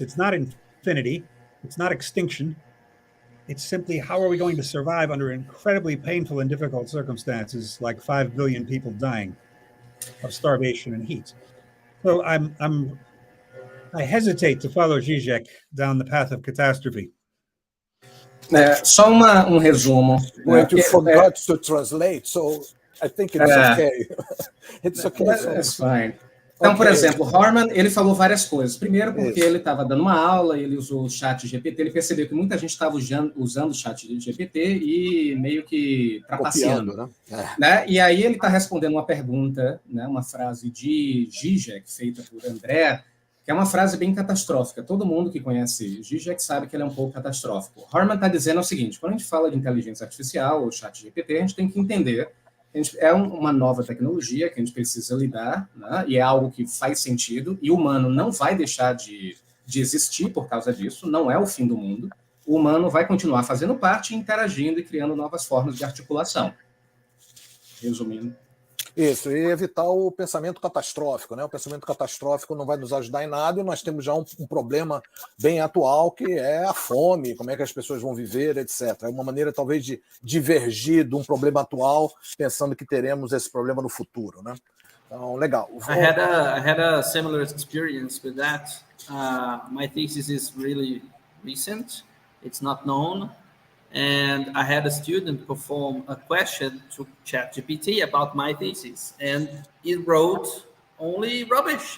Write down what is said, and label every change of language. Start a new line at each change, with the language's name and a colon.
English: It's not infinity. It's not extinction. It's simply, how are we going to survive under incredibly painful and difficult circumstances, like 5 billion people dying of starvation and heat? So I hesitate to follow Zizek down the path of catastrophe.
Portuguese: Só resumo.
English: Wait, you forgot to translate, so I think it's okay. It's okay. That's fine.
Portuguese: Então, por exemplo, Harman, ele falou várias coisas. Primeiro, porque ele estava dando uma aula, ele usou o chat GPT, ele percebeu que muita gente estava usando o chat GPT e meio que trapaceando. Né? E aí ele está respondendo uma pergunta, né, uma frase de Zizek, feita por André, que é uma frase bem catastrófica. Todo mundo que conhece Zizek sabe que ele é um pouco catastrófico. Harman está dizendo o seguinte: quando a gente fala de inteligência artificial ou chat GPT, a gente tem que entender é uma nova tecnologia que a gente precisa lidar, né? E é algo que faz sentido, e o humano não vai deixar de existir por causa disso, não é o fim do mundo. O humano vai continuar fazendo parte, interagindo e criando novas formas de articulação. Resumindo. Isso, e evitar o pensamento catastrófico, né? O pensamento catastrófico não vai nos ajudar em nada, e nós temos já um problema bem atual, que é a fome, como é que as pessoas vão viver, etc. É uma maneira, talvez, de divergir de um problema atual, pensando que teremos esse problema no futuro, né? Então, legal.
English: I had a similar experience with that. My thesis is really recent. It's not known. And I had a student perform a question to ChatGPT about my thesis, and it wrote only rubbish.